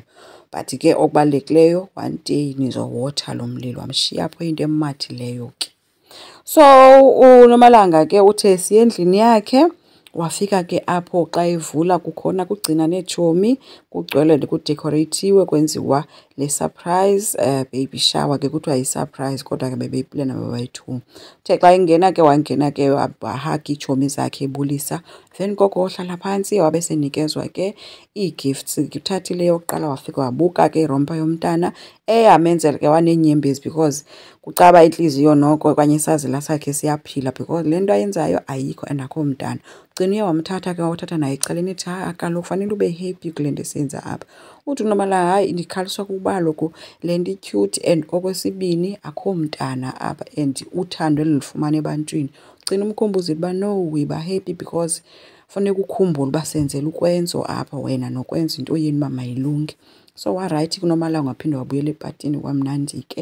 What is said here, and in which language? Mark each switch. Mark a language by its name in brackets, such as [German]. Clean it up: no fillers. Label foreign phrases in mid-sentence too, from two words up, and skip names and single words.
[Xhosa] But ke okubalulekileyo [English] one day [Xhosa] nizowotha lo mlilo. Wamshiya apho into emathileyo ke. So uNomalanga ke uthe siye endlini yakhe wafika ke apho xa evula kukhona kugcina neetshomi kugcwele kudecoratiwe kwenziwa le [English] surprise baby shower [Xhosa] ke kuthiwa yi-surprise kodwa ke bebeyiplana babayi-2. Uthe xa ingena ke wangena ke wahaka iitshomi zakhe ebulisa. Then koko wahlala phantsi wabe senikezwa ke ii-gifts. Uthathile yokuqala wafika wabuka ke irompa yomntana eyamenzela ke waneenyembezi because kucaba intliziyo noko okanye isazela sakhe siyaphila because le nto ayenzayo ayikho and akho mntana. Ugciniye wamthatha ke wathatha naye ecaleni ethi kaloku fanele ube happy kule nto esenza apha. Uthi uNomalanga hayi ndikhaliswa kuba kaloku le nto i-cute and okwesibini akho mntana apha and uthando elifumana ebantwini. Ugcina umkhumbuzile uba no, wiba happy because funeka ukhumbule uba senzela ukwenzo apha wena nokwenza into yeni uba mayilunge. So warayithi kuNomalanga waphinda wabuyela epatini kwamnandi ke.